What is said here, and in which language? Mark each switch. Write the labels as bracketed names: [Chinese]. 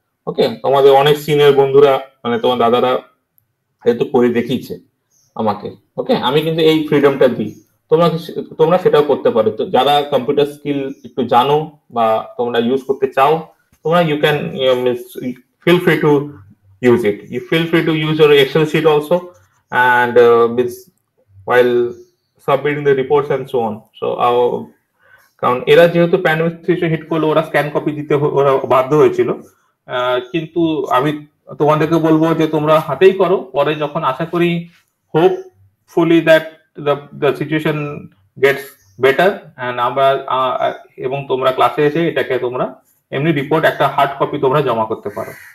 [Bangla] ওকে, তোমাদের অনেক সিনিয়র বন্ধুরা মানে তোমার দাদারা যেহেতু করে দেখিয়েছে আমাকে। ওকে, আমি কিন্তু এই ফ্রিডমটা দিই, তোমরা সেটাও করতে পারো। তো যারা কম্পিউটার স্কিল একটু জানো বা তোমরা ইউজ করতে চাও, তোমরা [English] you can feel free to use it. You feel free to use your Excel sheet also, and while submitting the reports and so on. [Bangla] So কারণ এরা যেহেতু প্যান্ডেমিক সিচুয়েশন হিট করলো, ওরা স্ক্যান কপি দিতে ওরা বাধ্য হয়েছিল, কিন্তু আমি তোমাদেরকে বলবো যে তোমরা হাতেই করো। পরে যখন আশা করি [English] hopefully that the situation gets better, [Bangla] and আমরা এবং তোমরা ক্লাসে এসে এটাকে তোমরা এমনি রিপোর্ট একটা হার্ড কপি তোমরা জমা করতে পারো।